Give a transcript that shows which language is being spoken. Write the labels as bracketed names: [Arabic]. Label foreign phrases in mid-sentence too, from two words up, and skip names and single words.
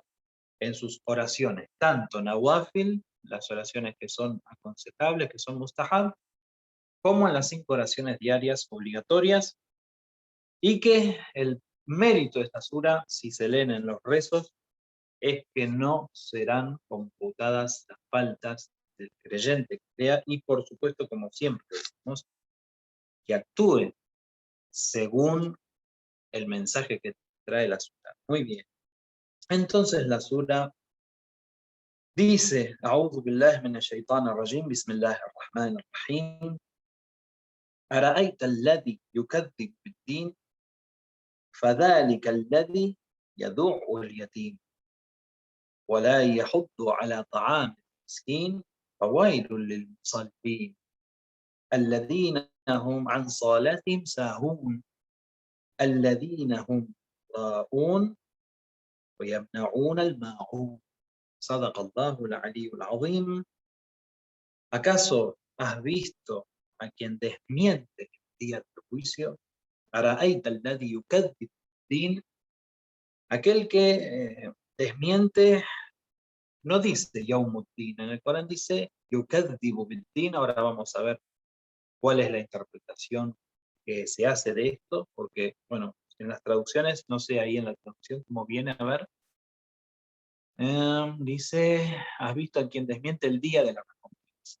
[Spanish] en sus oraciones, tanto nawafil, las oraciones que son aconsejables, que son mustahab, como en las 5 oraciones diarias obligatorias, Y que el mérito de esta sura, si se leen en los rezos, es que no serán computadas las faltas del creyente que crea y, por supuesto, como siempre decimos, que actúe según el mensaje que trae la sura. Muy bien. Entonces la sura dice: [Arabic] أعوذ بالله من الشيطان الرجيم، بسم الله الرحمن الرحيم. أرأيت الذي يكذب بالدين فذلك الذي يدع اليتيم ولا يحض على طعام المسكين فويل للمصلين الذين هم عن صلاتهم ساهون الذين هم يراءون ويمنعون الماعون صدق الله العلي العظيم. [Spanish] ¿Acaso has visto a quien desmiente el día del juicio? [Arabic] أرأيت الذي يكذب بالدين, [Spanish] aquel que desmiente, no dice Yaumuddin, en el Corán dice [Arabic] يكذب بالدين. [Spanish] Ahora vamos a ver cuál es la interpretación que se hace de esto, porque, bueno, en las traducciones, no sé ahí en la traducción cómo viene, a ver, dice, has visto a quien desmiente el día de la recompensa.